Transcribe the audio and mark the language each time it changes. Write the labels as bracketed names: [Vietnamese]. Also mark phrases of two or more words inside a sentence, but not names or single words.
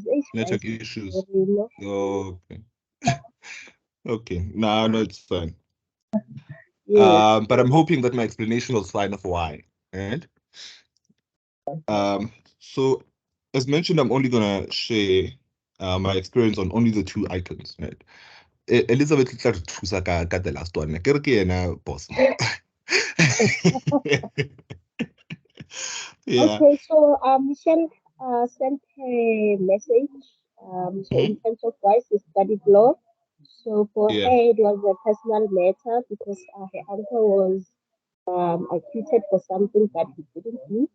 [English] Network issues. Okay. Okay. No, it's fine. Yes. But I'm hoping that my explanation was fine of why. Right? So as mentioned, I'm only gonna share my experience on only the two items, right? [Southern Sotho] Elizabeth tla re thusa ka [English] the last one. [Southern Sotho] Ke re ke yena boss. Yeah. [English] Okay, so Michelle sent her message. So in Mhm. terms of why she studied law, so for Yeah. her it was a personal matter because her uncle was acquitted for something that he didn't do.